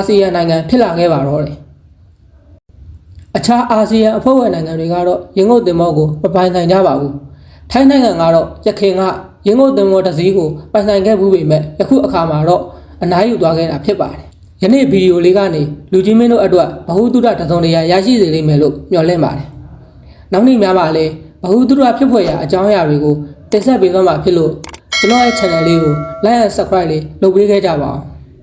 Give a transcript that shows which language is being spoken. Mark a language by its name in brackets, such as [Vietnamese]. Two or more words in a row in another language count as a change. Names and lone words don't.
[Burmese] ဆီယံနိုင်ငံဖြစ်လာခဲ့ပါတော့တယ်။အခြားအာဆီယံအဖွဲ့ဝင်နိုင်ငံတွေကတော့ရင်းငုတ်သင်္ဘောကိုမပိုင်ဆိုင်ကြပါဘူး။ထိုင်းနိုင်ငံကတော့ရခိုင်ကရင်းငုတ်သင်္ဘောတစ်စီးကိုပိုင်ဆိုင်ခဲ့မှုပေမဲ့ယခုအခါမှာတော့အနားယူသွားခဲ့တာဖြစ်ပါတယ်။ယနေ့ဗီဒီယိုလေးကနေလူကြီးမင်းတို့အတွက်ဗဟုသုတတစုံတရာရရှိစေလိမ့်မယ်လို့မျှော်လင့်ပါတယ်။နောက်နေ့များမှာလည်းဗဟုသုတဖြစ်ဖွယ်ရာအကြောင်းအရာတွေကိုတင်ဆက်ပေးသွားမှာဖြစ်လို့ကျွန်တော်ရဲ့ channel လေးကို [English] like and subscribe [Burmese] လေးလုပ်ပေးခဲ့ကြပါဦး။